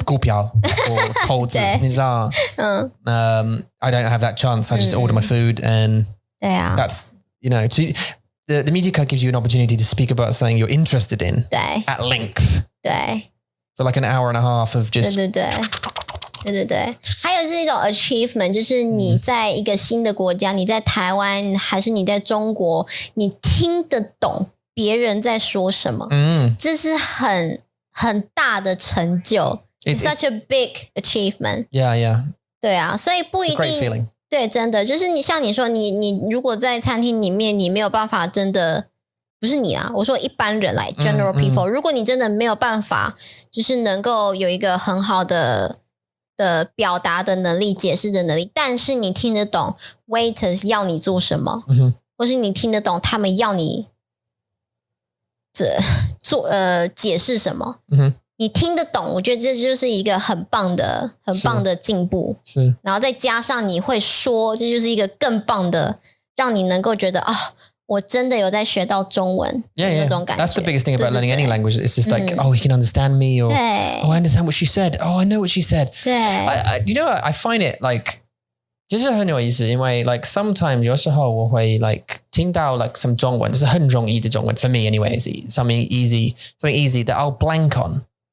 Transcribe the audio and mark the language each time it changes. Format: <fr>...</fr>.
<zh>股票</zh> <en>or</en> <zh>投资 你知道</zh> <en>I don't have that chance. I just order my food and that's, you know, the media card gives you an opportunity to speak about something you're interested in at length.</en> <zh>对</zh> <en>For like an hour and a half of just</en> <zh>对，还有是一种 achievement， 就是你在一个新的国家，你在台湾还是你在中国，你听得懂别人在说什么，这是很大的成就。</zh> <en>It's such a big achievement. Yeah.</en> <zh>对啊，所以不一</zh> <en>It's a great</en> <zh>定</zh> <en>feeling.</en> <zh>对，真的就是你像你说，你如果在餐厅里面，你没有办法真的不是你啊，我说一般人来</zh> <en>general people，</en> <zh>如果你真的没有办法，就是能够有一个很好的表达的能力、解释的能力，但是你听得懂 waiters 要你做什么，或是你听得懂他们要你解释什么，你听得懂，我觉得这就是一个很棒的进步。是，然后再加上你会说，这就是一个更棒的，让你能够觉得我真的有在学到中文那种感觉。</zh> <en>That's the biggest thing about learning any language. It's just like, oh, he can understand me, or oh, I understand what she said. Oh, I know what she said.</en> <zh>对</zh> <en>you know, I find it like</en> <zh>就是很有意思，因为</zh> <en>like sometimes</en> <zh>有时候我会</zh> <en>like</en> <zh>听到</zh> <en>like some</en> <zh>中文，就是很容易的中文</zh> <en>for me anyway, is something easy that I'll blank on.</en>